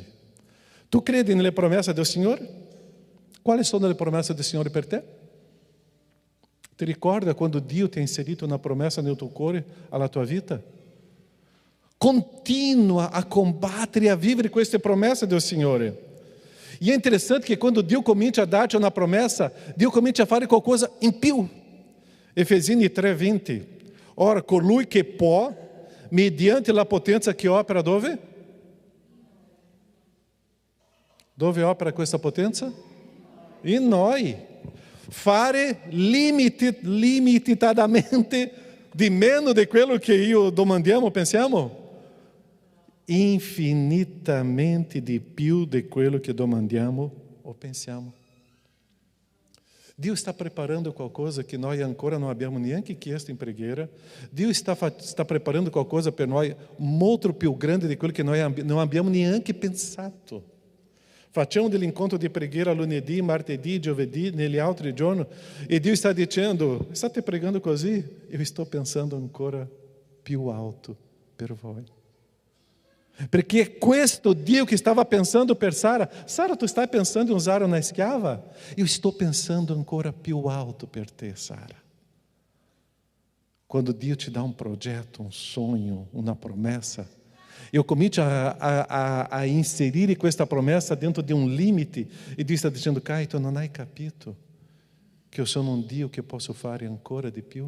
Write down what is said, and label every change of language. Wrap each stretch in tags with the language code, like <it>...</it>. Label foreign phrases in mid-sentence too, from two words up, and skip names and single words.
<it>Tu credi nelle promesse del Signore? Quali sono le promesse del Signore per te? Ti ricorda quando Dio ti ha inserito una promessa nel tuo cuore, alla tua vita? Continua a combattere e a vivere queste promesse del Signore.</it> <pt>E é interessante que quando</pt> <it>Dio comincia a</it> <pt>dar-te uma promessa,</pt> <it>Dio comincia a fare qualcosa in più. Efesini 3:20. Ora, colui che può, mediante la potenza che opera dove? Dove opera questa potenza? In noi. Fare limitadamente di meno di quello che io domandiamo, pensiamo? Infinitamente di più di quello che domandiamo o pensiamo. Dio</it> <pt>está preparando</pt> <it>qualcosa</it> <pt>que nós</pt> <it>ancora não abbiamo neanche chiesto in preghiera. Dio</it> <pt>está preparando</pt> <it>qualcosa per noi molto più grande di quello che noi non abbiamo neanche pensato. Facciamo dell'incontro di preghiera lunedì, martedì, giovedì, negli altri giorni, e Dio sta dicendo: state pregando così?</it> <pt>Eu estou pensando</pt> <it>ancora più alto per voi. Perché è questo Dio che stava pensando per Sara. Sara, tu stai pensando in usare una schiava? Io sto pensando ancora più alto per te, Sara. Quando Dio ti dà un progetto, un sogno, una promessa, eu comincio a inserire questa promessa dentro di un limite, e Dio sta dicendo: Caio, tu non hai capito che io sono un Dio che posso fare ancora di più?</it>